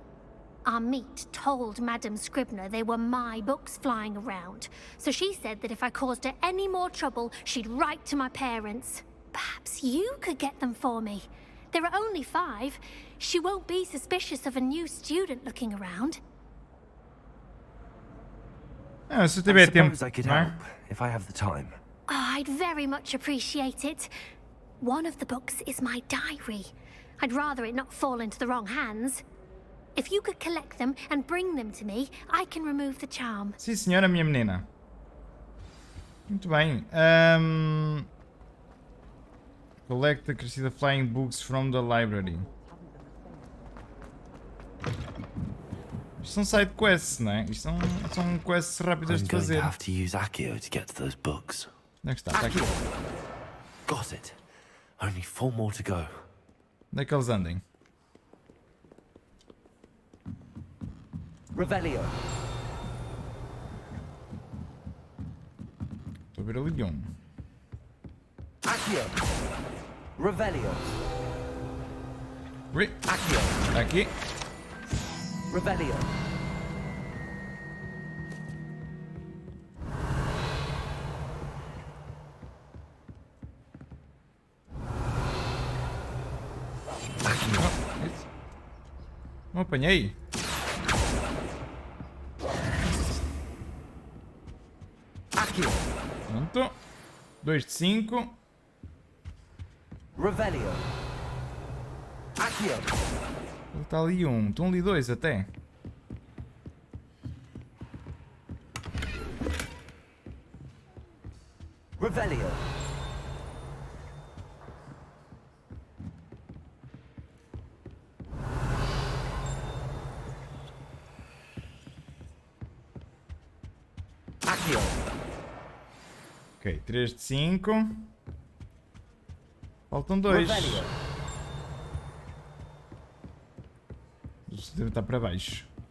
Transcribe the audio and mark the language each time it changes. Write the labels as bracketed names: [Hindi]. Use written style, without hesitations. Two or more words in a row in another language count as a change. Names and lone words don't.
[English] Our meet told Madame Scribner they were my books flying around, so she said that if I caused her any more trouble, she'd write to my parents. Perhaps you could get them for me. There are only 5. She won't be suspicious of a new student looking around. [Portuguese] Ah, se tiver tempo, [English] I could [Portuguese] não é? [English] help if I have the time. Oh, I'd very much appreciate it. One of the books is my diary. I'd rather it not fall into the wrong hands. If you could collect them and bring them to me, I can remove the charm. [Portuguese] Sim, senhora, minha menina. Muito bem. [English] Collect the crescida flying books from the library. [Portuguese] Isto são [English] side quests, [Portuguese] não é? Isto são quests rápidas [English] I'm [Portuguese] de [English] going [Portuguese] fazer. [English] to have to use Accio to get to those books. [Portuguese] Onde é que está? Está aqui. [English] Got it. Only 4 more to go. [Portuguese] Onde é que eles andem? Revelio. Estou a ver ali um. Accio. Revelio. Accio. Está aqui. Revelio. Não apanhei. Accio. Pronto. 2 de 5. Revelio. Accio. Está ali um. Estão ali 2 até. Revelio. Accio. Ok, 3 de 5. Faltam 2. Revelio. O sistema está para baixo.